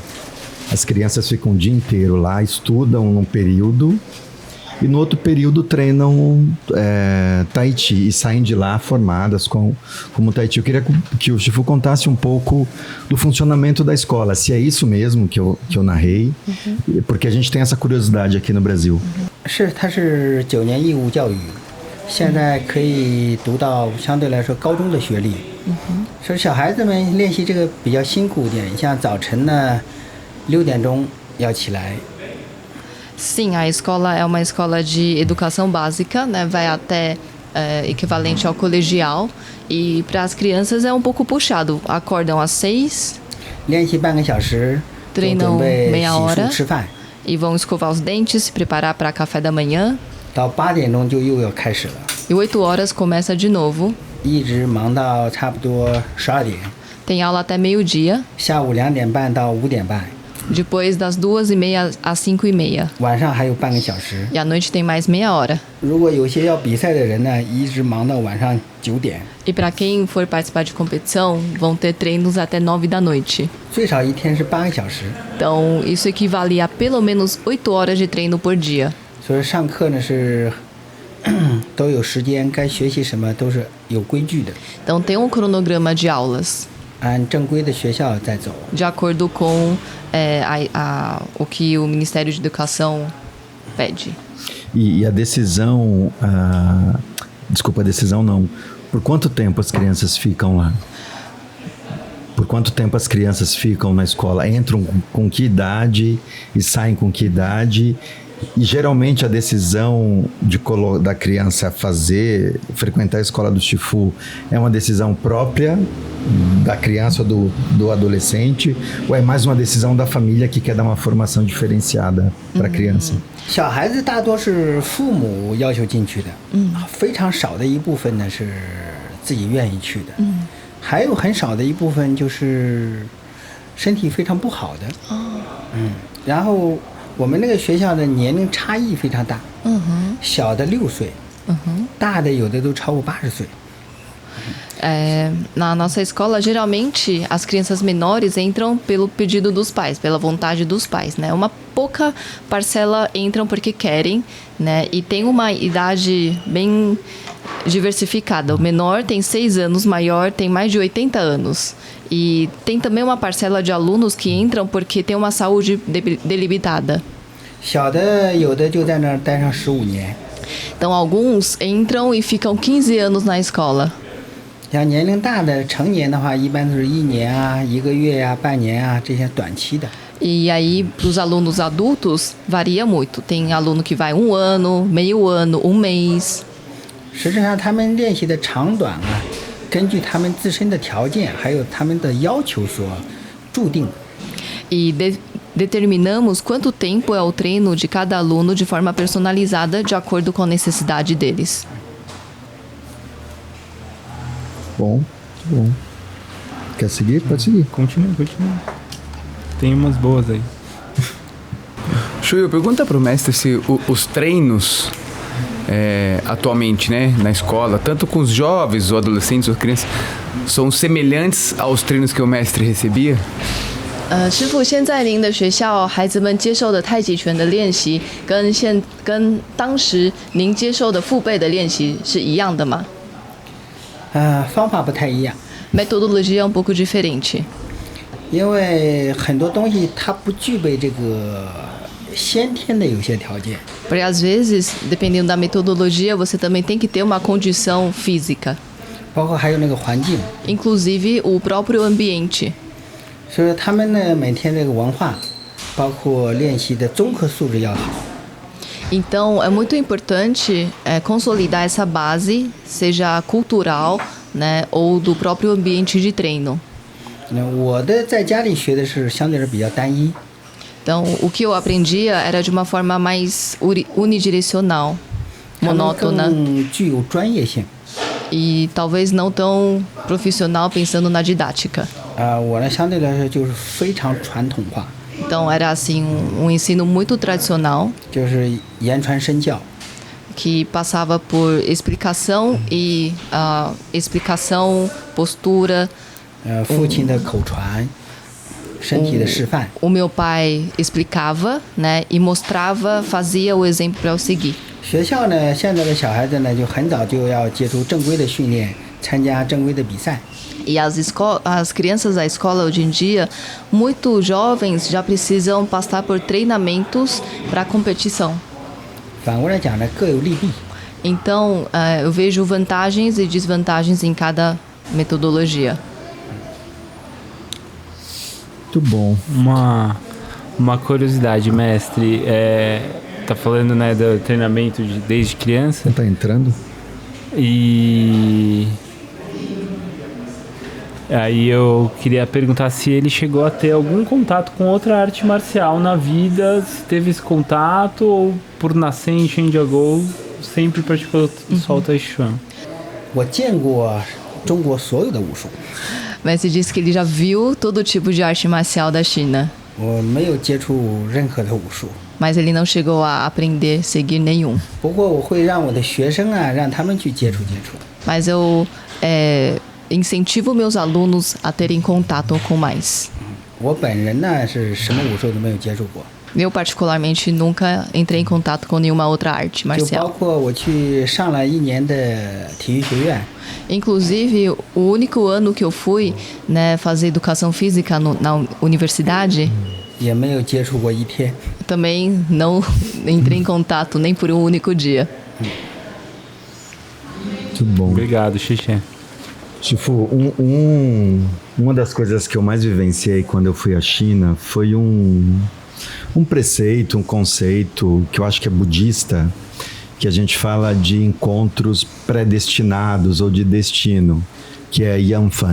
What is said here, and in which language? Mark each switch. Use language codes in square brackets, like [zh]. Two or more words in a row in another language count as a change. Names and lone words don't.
[pt] As crianças ficam o dia inteiro lá, estudam num período e no outro período treinam Tai Chi e saem de lá formadas como Tai Chi. Eu queria que o Chifu contasse um pouco do funcionamento da escola, se é isso mesmo que eu narrei, porque a gente tem essa curiosidade aqui no Brasil. [zh] 是，它是9年义务教育，现在可以读到相对来说高中的学历。所以小孩子们练习这个比较辛苦一点，像早晨呢6点钟要起来。 [pt] Sim, a escola é uma escola de educação básica, né, vai até equivalente ao colegial, e para as crianças é um pouco puxado. Acordam às 6, [zh] 练习半个小时，就准 [pt] treinam [zh] 备 [pt] meia [zh] 洗 [pt] hora [zh] 漱吃饭， [pt] e vão escovar os dentes, se preparar para café da manhã. [zh] 到8点钟就又要开始了， [pt] E 8 horas começa de novo. [zh] 一直忙到差不多12点， [pt] Tem aula até meio-dia, [zh] 下午2点半到5点半， [pt] depois das 2h30 às 5h30. [zh] 晚上还有半个小时。 [pt] E à noite tem mais meia hora. [zh] 如果有些要比赛的人呢，一直忙到晚上9点， [pt] E para quem for participar de competição, vão ter treinos até 9 da noite. [zh] 最少一天是8个小时。 [pt] Então, isso equivale a pelo menos 8 horas de treino por dia. [zh] 所以上课呢是都有时间，该学习什么都是有规矩的， [pt] Então, tem um cronograma de aulas, [zh] 按正规的学校在走。 [pt] de acordo com o que o Ministério de Educação pede. E a decisão... desculpa, a decisão não. Por quanto tempo as crianças ficam lá? Por quanto tempo as crianças ficam na escola? Entram com que idade e saem com que idade? E geralmente a decisão da criança frequentar a escola do Chifu é uma decisão própria da criança ou do adolescente, ou é mais uma decisão da família que quer dar uma formação diferenciada para a criança? [zh] 小孩子大多是父母要求进去的，非常少的一部分呢是自己愿意去的，还有很少的一部分就是身体非常不好的，然后我们那个学校的年龄差异非常大，小的6岁，大的有的都超过80岁。 [pt] Na nossa escola, geralmente, as crianças menores entram pelo pedido dos pais, pela vontade dos pais, né? Uma pouca parcela entram porque querem, né? E tem uma idade bem diversificada. O menor tem 6 anos, o maior tem mais de 80 anos. E tem também uma parcela de alunos que entram porque tem uma saúde delimitada. [zh] 小的有的就在那儿待上15年。 [pt] Então, alguns entram e ficam 15 anos na escola. [zh] 像年龄大的成年的话，一般都是1年啊、1个月啊、半年啊这些短期的。 [pt] E aí, para os alunos adultos, varia muito. Tem aluno que vai 1 ano, meio ano, 1 mês. [zh] 实际上，他们练习的长短啊，根据他们自身的条件，还有他们的要求所注定的。 [pt] E determinamos quanto tempo é o treino de cada aluno de forma personalizada, de acordo com a necessidade deles. Bom, muito bom. Quer seguir? Pode seguir. Continua. Tem umas boas aí. Chuyo, pergunta pro mestre se os treinos atualmente, né, na escola, tanto com os jovens, ou adolescentes, ou crianças, são semelhantes aos treinos que o mestre recebia? [zh] 师傅，现在您的学校孩子们接受的太极拳的练习，跟当时您接受的父辈的练习是一样的吗？方法不太一样。 [pt] Metodologia é um pouco diferente. [zh] 因为很多东西它不具备这个先天的有些条件。 [pt] Porque às vezes, dependendo da metodologia, você também tem que ter uma condição física, [zh] 包括还有那个环境， [pt] inclusive o próprio ambiente. [zh] 所以说他们呢每天这个文化，包括练习的综合素质要好。 [pt] Então, é muito importante consolidar essa base, seja cultural, né, ou do próprio ambiente de treino. [zh] 我的在家里学的是相对是比较单一， [pt] Então, o que eu aprendia era de uma forma mais unidirecional, [zh] 他们 [pt] monótona [zh] 更具有专业性。 [pt] e talvez não tão profissional pensando na didática. [zh] 我呢相对来说就是非常传统化， [pt] Então, era assim um ensino muito tradicional, [zh] 就是言传身教。 [pt] que passava por explicação e explicação, postura. [zh] 父亲的口传，身体的示范。 [pt] O meu pai explicava, né, e mostrava, fazia o exemplo para eu seguir. [zh] 学校呢，现在的小孩子呢就很早就要接触正规的训练，参加正规的比赛。 [pt] E as crianças da escola hoje em dia, muito jovens, já precisam passar por treinamentos para competição. [zh] 反过来讲呢，各有利弊。 [pt] Então, eu vejo vantagens e desvantagens em cada metodologia. Muito bom. Uma curiosidade, mestre, tá falando, né, do treinamento desde criança Tá entrando? e aí eu queria perguntar se ele chegou a ter algum contato com outra arte marcial na vida, se teve esse contato ou por nascer em Chanjiagou sempre praticou só o Tai Chi Chuan. [zh] 我见过中国所有的武术， [pt] Mas você disse que ele já viu todo tipo de arte marcial da China, [zh] 我没有接触任何的武术。 [pt] mas ele não chegou a aprender, seguir nenhum. [zh] 不过我会让我的学生啊，让他们去接触接触。 [pt] Mas eu incentivo meus alunos a terem contato com mais. [zh] 我本人呢是什么武术都没有接触过， [pt] Eu, particularmente, nunca entrei em contato com nenhuma outra arte [zh] 就包 [pt] marcial. [zh] 括我去上了1年的体育学院， [pt] Inclusive, o único ano que eu fui, né, fazer educação física na universidade, [zh] 也没有接触过1天。 [pt] também não entrei em contato nem por um único dia. Muito bom. Obrigado, Xixi. Shifu, uma das coisas que eu mais vivenciei quando eu fui à China foi um preceito, um conceito que eu acho que é budista, que a gente fala de encontros predestinados ou de destino, que é Yanfan.